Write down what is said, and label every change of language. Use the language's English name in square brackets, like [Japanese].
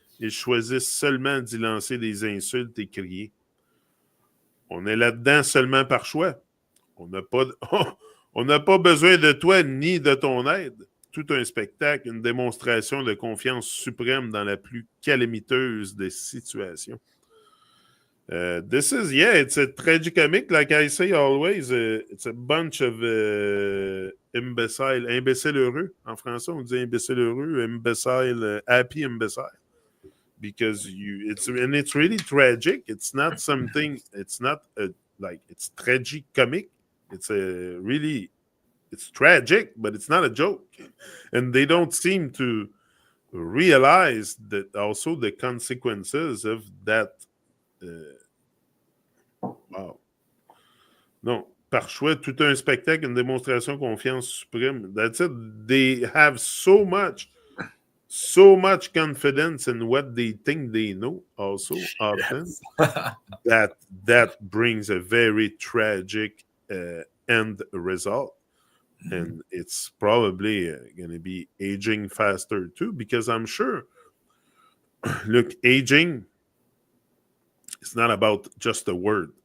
[French] Ils choisissent seulement d'y lancer des insultes et crier. On est là-dedans seulement par choix. On n'a pas, on n'a pas besoin de toi ni de ton aide. Tout un spectacle, une démonstration de confiance suprême dans la plus calamiteuse des situations. [English] This is, it's a tragicomic, like I say always. It's a bunch of imbécile heureux. [French] En français, on dit imbécile heureux, imbécile, happy imbécile. [English] Because it's really tragic. It's not something, it's not like, it's tragicomic. It's it's tragic, but it's not a joke. And they don't seem to realize that also the consequences of that. Wow. [French] Non, par choix, tout un spectacle, une démonstration, confiance suprême. [English] That's it. They have so much confidence in what they think they know, also, often, Yes. that brings a very tragic end result. Mhm. And it's probably going to be aging faster too, because I'm sure, look, aging is not about just a word.